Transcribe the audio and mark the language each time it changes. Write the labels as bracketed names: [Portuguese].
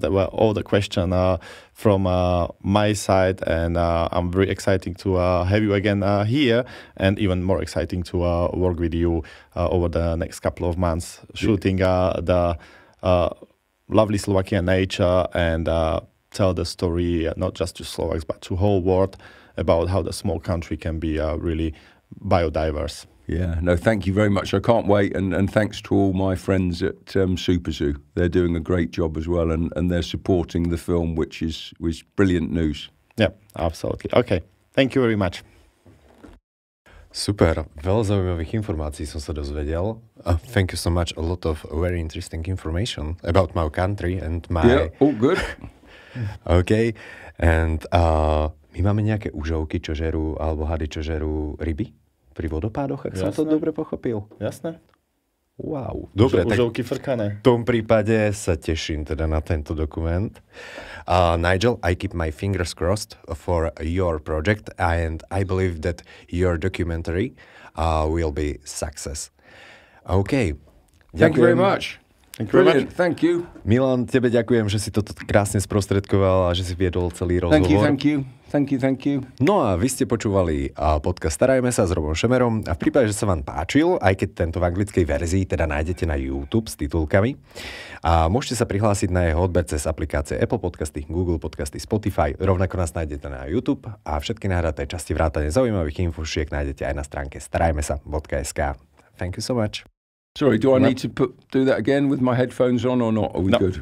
[English] That were all the questions from my side, and I'm very excited to have you again here, and even more exciting to work with you over the next couple of months, shooting the lovely Slovakian nature and tell the story not just to Slovaks but to whole world about how the small country can be really biodiverse. Yeah, no, thank you very much. I can't wait, and thanks to all my friends at Super Zoo. They're doing a great job as well, and they're supporting the film, which is brilliant news. Yeah, absolutely. Okay, thank you very much. [Slovak] Super, veľa zaujímavých informácií som sa dozvedel. [English] Thank you so much, a lot of very interesting information about my country and my... Yeah, all good. [Slovak] Okay, and my máme nejaké užovky, čo žerú, alebo hady, čo žerú ryby? Pri vodopádoch, ak som to dobre pochopil. Jasné. Wow. Dobre, užovky frkané. V tom prípade sa teším teda na tento dokument. [English] Nigel, I keep my fingers crossed for your project, and I believe that your documentary will be success. OK. Thank you very much. Brilliant, thank you. [Slovak] Milan, tebe ďakujem, že si toto krásne sprostredkoval a že si viedol celý rozhovor. [English] Thank you. [Slovak] No a vy ste počúvali podcast Starajme sa s Robom Šemerom a v prípade, že sa vám páčil, aj keď tento v anglickej verzii teda nájdete na YouTube s titulkami, a môžete sa prihlásiť na jeho odber cez aplikácie Apple Podcasty, Google Podcasty, Spotify, rovnako nás nájdete na YouTube a všetky nahraté časti vrátane zaujímavých infošiek nájdete aj na stránke starajmesa.sk. [English] Thank you so much. Sorry, do I need to do that again with my headphones on or not? Are we good?